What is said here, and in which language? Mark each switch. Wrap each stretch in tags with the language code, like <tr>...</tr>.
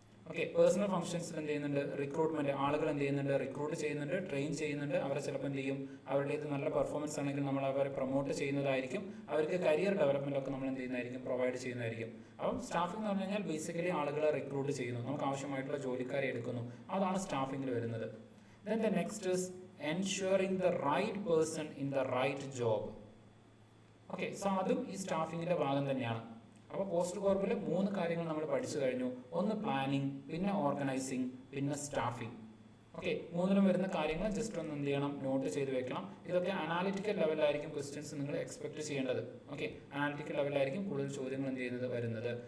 <ml>Okay, personal ഫംഗ്ഷൻസിൽ എന്ത് ചെയ്യുന്നുണ്ട്, recruitment, ആളുകൾ എന്ത് ചെയ്യുന്നുണ്ട്, റിക്രൂട്ട് ചെയ്യുന്നുണ്ട്, ട്രെയിൻ ചെയ്യുന്നുണ്ട്. അവരെ ചിലപ്പോൾ എന്ത് ചെയ്യും, അവരുടേത് നല്ല പെർഫോമൻസ് ആണെങ്കിൽ നമ്മൾ അവരെ പ്രൊമോട്ട് ചെയ്യുന്നതായിരിക്കും. അവർക്ക് കരിയർ ഡെവലപ്മെന്റ് ഒക്കെ നമ്മൾ എന്ത് ചെയ്യുന്നതായിരിക്കും, പ്രൊവൈഡ് ചെയ്യുന്നതായിരിക്കും. അപ്പം സ്റ്റാഫിംഗ് എന്ന് പറഞ്ഞു കഴിഞ്ഞാൽ ബേസിക്കലി ആളുകളെ റിക്രൂട്ട് ചെയ്യുന്നു, നമുക്ക് ആവശ്യമായിട്ടുള്ള ജോലിക്കാരെ എടുക്കുന്നു, അതാണ് സ്റ്റാഫിംഗിൽ വരുന്നത്.</ml> <en>Then the next is ensuring the right person in the right job.</en> <ml>Okay, so അതും ഈ സ്റ്റാഫിങ്ങിൻ്റെ ഭാഗം തന്നെയാണ്. അപ്പോൾ പോസ്റ്റ് കോർപ്പിൽ 3 കാര്യങ്ങൾ നമ്മൾ പഠിച്ചു കഴിഞ്ഞു. ഒന്ന് പ്ലാനിങ്, പിന്നെ ഓർഗനൈസിങ്, പിന്നെ സ്റ്റാഫിംഗ്. ഓക്കെ, 3ലും വരുന്ന കാര്യങ്ങൾ ജസ്റ്റ് ഒന്ന് എന്ത് ചെയ്യണം, നോട്ട് ചെയ്ത് വെക്കണം. ഇതൊക്കെ അനാലിറ്റിക്കൽ ലെവലിലായിരിക്കും ക്വസ്റ്റ്യൻസ് നിങ്ങൾ എക്സ്പെക്ട് ചെയ്യേണ്ടത്. ഓക്കെ, അനാലിറ്റിക്കൽ ലെവലിലായിരിക്കും കൂടുതൽ ചോദ്യങ്ങൾ എന്ത് ചെയ്യുന്നത് വരുന്നത്.</ml>